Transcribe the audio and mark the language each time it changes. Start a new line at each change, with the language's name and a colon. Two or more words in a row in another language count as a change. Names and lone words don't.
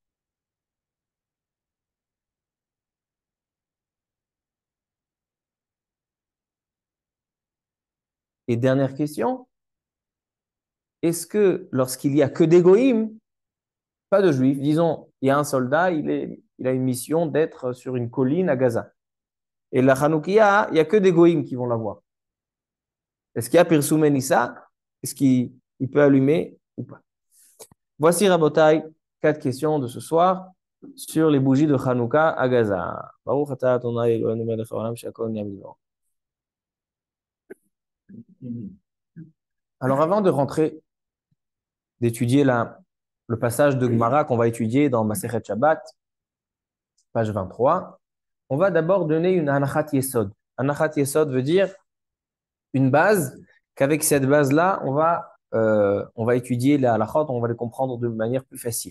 French: Et dernière question, est-ce que lorsqu'il y a que des goïms, pas de juifs, disons, il y a un soldat, il a une mission d'être sur une colline à Gaza. Et la Hanoukia, il n'y a que des goïms qui vont la voir. Est-ce qu'il y a
Hebrew: פרסומי ניסא?
French: Est-ce qu'il peut allumer ou pas? Voici, Rabotai, 4 questions de ce soir sur les bougies de Hanouka à Gaza.
Hebrew: ברוך אתה אדוני אלוהינו מלך העולם שהכל נהיה בדברו.
French: Alors, avant de rentrer, d'étudier le passage de Gemara qu'on va étudier dans Masechet Shabbat, page 23, on va d'abord donner une
Hebrew: הנחת יסוד. הנחת יסוד
French: veut dire une base, qu'avec cette base-là, on va étudier la halachot, on va les comprendre de manière plus facile.